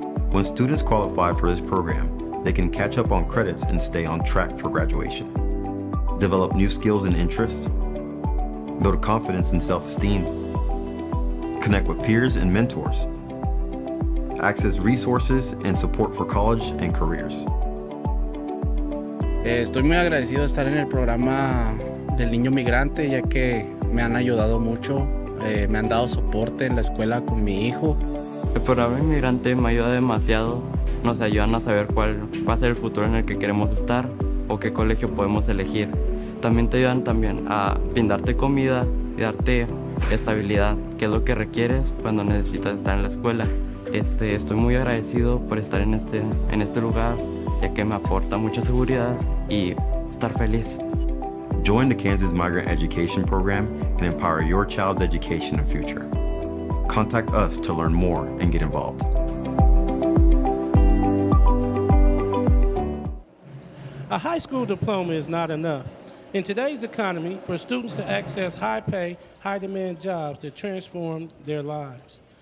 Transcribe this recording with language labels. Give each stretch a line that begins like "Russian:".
English: When students qualify for this program, they can catch up on credits and stay on track for graduation, develop new skills and interests, build confidence and self-esteem, connect with peers and mentors, access resources and support for college and careers.
Spanish: Estoy muy agradecido de estar en el programa del niño migrante, ya que me han ayudado mucho, me han dado soporte en la escuela con mi hijo. El programa inmigrante me ayuda demasiado, nos ayudan a saber cuál va a ser el futuro en el que queremos estar o qué colegio podemos elegir. También te ayudan a brindarte comida y darte estabilidad, que es lo que requieres cuando necesitas estar en la escuela. Estoy muy agradecido por estar en este lugar, ya que me aporta mucha seguridad y estar feliz.
English: Join the Kansas Migrant Education Program and empower your child's education and future. Contact us to learn more and get involved. A high school diploma is not enough. In today's economy, for students to access high-pay, high-demand jobs that transform their lives.